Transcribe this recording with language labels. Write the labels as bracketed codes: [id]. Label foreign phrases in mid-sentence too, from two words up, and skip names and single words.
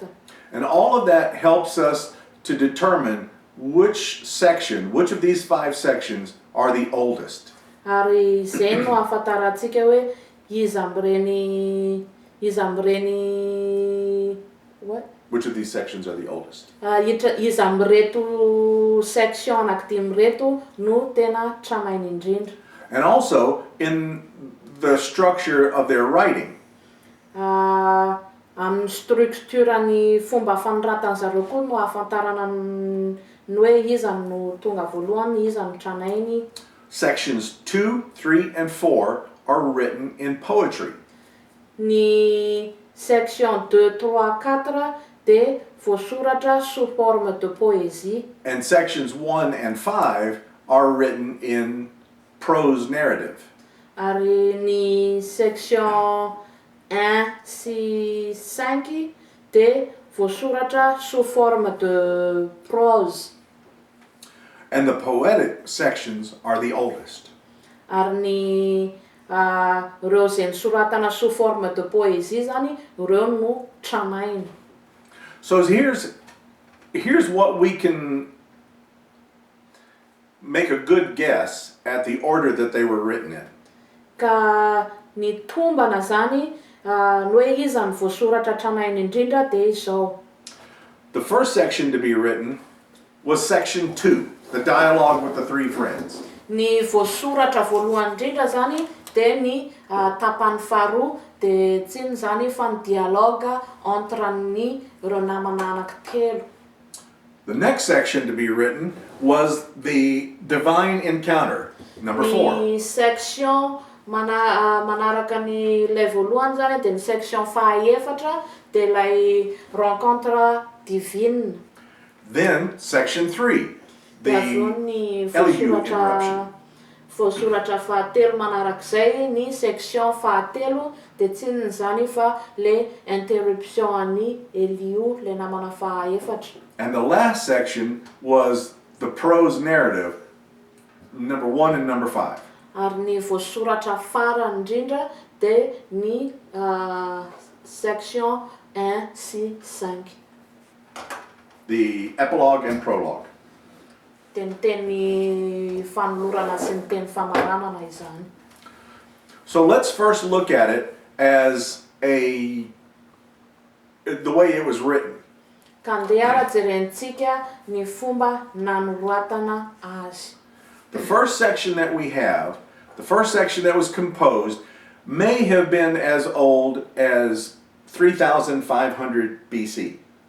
[en] And all of that helps us to determine which of these 5 sections are the oldest. [mg] Ary zay no ahafantarantsika hoe iza am'ireny what? [en] Which of these sections are the oldest? [mg] Iza am'reto section anankidimy reto no tena tranainy indrindra. [en] And also in the structure of their writing. [mg] Amin'ny structure-ny fomba fanoratana zareo koa no ahafantarana ny hoe iza no tonga voalohany, iza no tranainy. [en] Sections 2, 3, and 4 are written in poetry. [mg] Ny section 2, 3, 4 dia voasoratra [fr] sous forme de poésie. [en] And sections 1 and 5 are written in prose narrative. [mg] Ary ny section 1 sy 5 dia voasoratra [fr] sous forme de prose. [en] And the poetic sections are the oldest. [mg] Ary ny reo zay nisoratana [fr] sous forme de poésie [mg] zany, reo no tranainy. [en] So here's what we can make a good guess at the order that they were written in. [mg] Ka ny tombana zany ny hoe iza ny voasoratra tranainy indrindra dia izao. [en] The first section to be written was section 2, the dialogue with the 3 friends. [mg] Ny voasoratra voalohany indrindra zany dia ny tapany faharoa dia tsy ino zany fa ny [fr] dialogue entre [mg] ny reo namana anankitelo. [en] The next section to be written was the divine encounter, number 4. [mg] Ny section manaraka ny ilay voalohany zany dia ny section fahaefatra dia ilay [fr] rencontre divine. [en] Then section 3, the [mg] ny [en] Elihu interruption. [mg] voasoratra fahatelo manarak'izay ny section fahatelo dia tsy inona zany fa le interruption an'i Elihu le namana fahaefatra. [en] And the last section was the prose narrative, number 1 and number 5. [mg] Ary ny voasoratra farany indrindra dia ny section 1 sy 5. [en] The epilogue and prologue. [mg] Dia ny teny fanolorana sy ny teny famaranana izany. [en] So let's first look at it as the way it was written. [mg] Ka andeha jerentsika ny fomba nanoratana azy. [en] The first section that we have, the first section that was composed, may have been as old as 3,500 BC.